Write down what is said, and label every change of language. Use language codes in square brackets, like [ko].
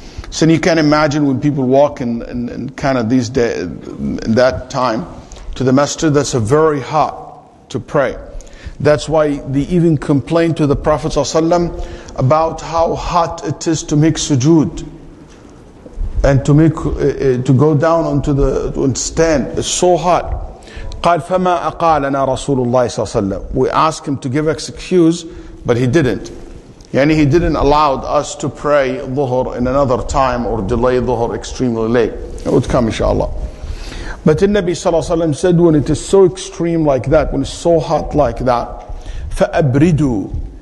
[en] So you can imagine when people walk in kind of these days, in that time, to the masjid, that's a very hot to pray. That's why they even complained to the Prophet ﷺ about how hot it is to make sujood and to go down onto the stand. It's so hot. [ar] قال فما أقالنا رسول الله صلى الله عليه وسلم. [en] We asked him to give us excuse, but he didn't. He didn't allow us to pray dhuhr in another time or delay dhuhr extremely late. It would come inshallah. But the Nabi sallallahu alaihi wasallam said, when it is so extreme like that, when it's so hot like that, [ar] فأبردوا.